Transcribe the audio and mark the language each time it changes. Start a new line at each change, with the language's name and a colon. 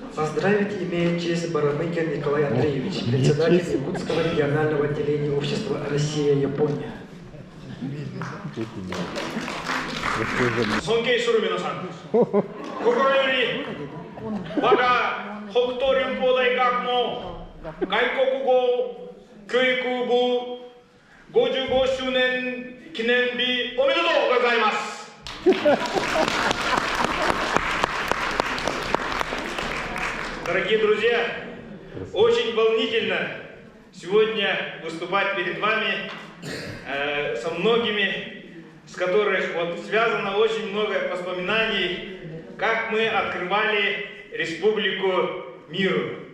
Russian: Поздравить имеет честь Барамыкин Николай Андреевич, председатель Якутского регионального отделения общества Россия-Япония.
Japanese: 尊敬する皆さん、心より我が北東連邦大学の外国語教育部55周年記念日おめでとうございます。
Russian: Дорогие друзья, очень волнительно сегодня выступать перед вами со многими, с которых вот связано очень много воспоминаний, как мы открывали Республику Миру.